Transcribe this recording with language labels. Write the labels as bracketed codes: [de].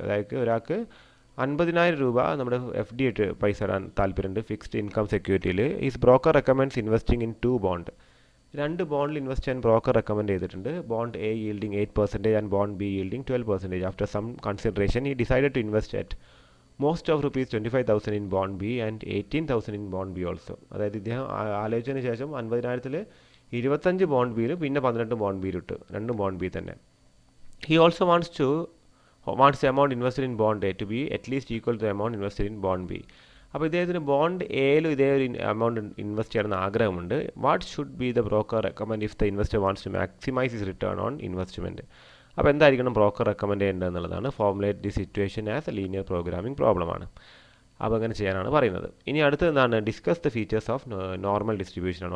[ml] അതായത് ഒരാൾക്ക് 50,000 രൂപ നമ്മുടെ FD ആയിട്ട് പൈസ ഇടാൻ താല്പര്യമുണ്ട് fixed income സെക്യൂരിറ്റിയിൽ. [en] His broker recommends investing in 2 bond. [ml] 2 ബോണ്ടിൽ invest ചെയ്യാൻ ബ്രോക്കർ റെക്കമെൻഡ് ചെയ്തിട്ടുണ്ട്. [en] Bond A yielding 8% and bond B yielding 12%. After some consideration he decided to invest at most of rupees 25,000 in bond B and 18,000 in bond B also. [ml] അതായത് ഇദ്ദേഹം ആലോചിച്ചതിന് ശേഷം 50,000-ൽ 25 bond ബിയിലും പിന്നെ 18 bond ബിയിലും ഇട്ടു, 2 bond B തന്നെ. [en] He also wants the amount invested in bond A to be at least equal to the amount invested in bond B. [ml] അപ്പോൾ ഇദ്ദേഹത്തിന് bond എയിലും ഇതേ ഒരു എമൗണ്ട് ഇൻവെസ്റ്റ് ചെയ്യണമെന്ന് ആഗ്രഹമുണ്ട്. [en] What should be the broker recommend if the investor wants to maximise his return on investment? [ml] അപ്പോൾ എന്തായിരിക്കണം broker recommend ചെയ്യേണ്ടത് എന്നുള്ളതാണ്. [en] Formulate the situation as a linear programming പ്രോബ്ലമാണ്. [ml] അപ്പോൾ അങ്ങനെ ചെയ്യാനാണ് പറയുന്നത്. ഇനി അടുത്ത് എന്താണ്? [en] Discuss the features of normal ഡിസ്ട്രിബ്യൂഷനാണ്.